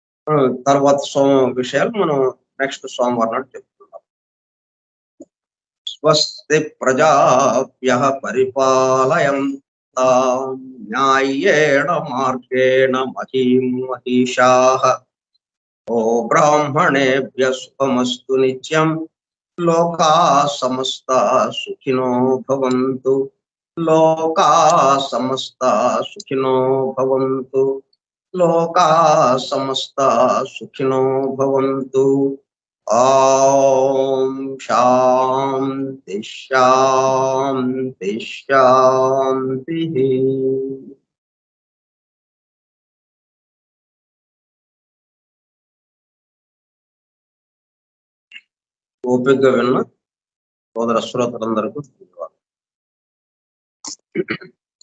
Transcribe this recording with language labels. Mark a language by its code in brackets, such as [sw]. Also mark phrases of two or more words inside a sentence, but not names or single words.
[te] తర్వాత విషయాలు మనం నెక్స్ట్ సోమవారం నాడు చెప్పుకుంటాం. [sa] స్వస్తి ప్రజాభ్యః పరిపాలయంతాం న్యాయేణ మార్గేణ మహీం మహిషాః ఓ బ్రాహ్మణేభ్యః శుభమస్తు నిత్యం లోకాః సమస్తాః సుఖినో భవంతు లోకాః సమస్తాః సుఖినో భవంతు లోకాః సమస్తాః సుఖినో భవంతు ఓం శాంతి శాంతి శాంతి. [te] ఓపికగా విన్న సోదర శ్రోతలందరికీ ధన్యవాదాలు.